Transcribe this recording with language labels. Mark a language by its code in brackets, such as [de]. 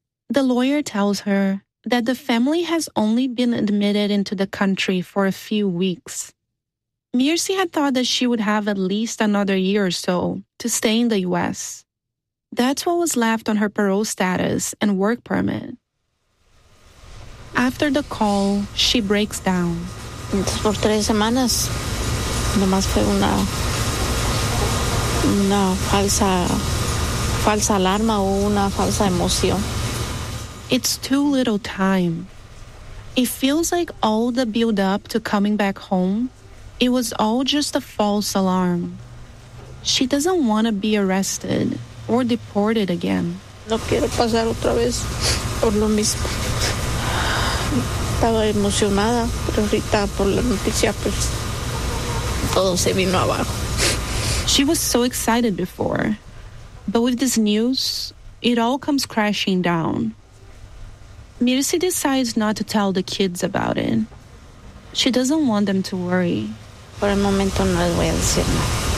[en] The lawyer tells her that the family has only been admitted into the country for a few weeks. Mircea had thought that she would have at least another year or so to stay in the U.S. That's what was left on her parole status and work permit. After the call, she breaks down. [es] Entonces, por tres semanas, nomás fue una falsa alarma o una falsa emoción. [en] It's too little time. It feels like all the build-up to coming back home, it was all just a false alarm. She doesn't want to be arrested or deported again. [es] No quiero pasar otra vez por lo mismo. Estaba emocionada, pero ahorita por la noticia, pues, todo se vino abajo. [en] She was so excited before. But with this news, it all comes crashing down. Mircea decides not to tell the kids about it. She doesn't want them to worry. [es] Por el momento no les voy a decir nada.